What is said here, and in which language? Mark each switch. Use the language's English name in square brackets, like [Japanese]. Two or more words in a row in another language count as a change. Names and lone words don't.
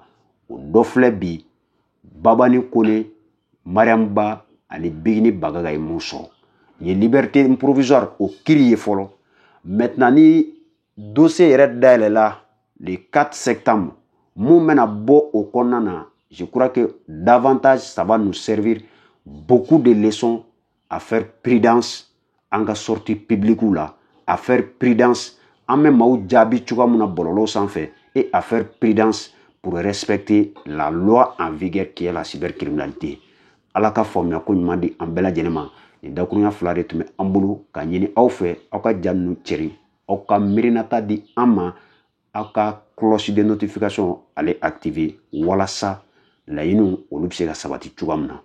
[Bambara] O dɔ filɛ bi Baba ni Kone, Mariam Ba ani Bigini Bagaga ye mun sɔrɔ. Ye [French] liberté provisoire [Bambara] o kiri ye fɔlɔ. [French] Maintenant [Bambara] ni dossier yɛrɛ dayɛlɛla [French] le 4 septembre [Bambara] mun bɛna bɔ o kɔnɔna na [French] je crois que davantage ça va nous servir beaucoup de leçons à faire prudence en ka sortie publique la, à faire prudence [Bambara] en bɛ maaw jaabi cogoya mun na bɔlɔlɔw sanfɛ [French] et à faire prudence pour respecter la loi en vigueur qui est la cybercriminalité. [Bambara] Ala ka faamuya ko ɲuman di an bɛɛ lajɛlen ma. Ni dakurunya fila de tun bɛ an bolo ka ɲini aw fɛ aw ka ja ninnu cɛri aw ka miirinata di an ma aw ka [French] cloche de notification [Bambara] ale activer walasa laɲiniw olu bɛ se ka sabati cogoya min na.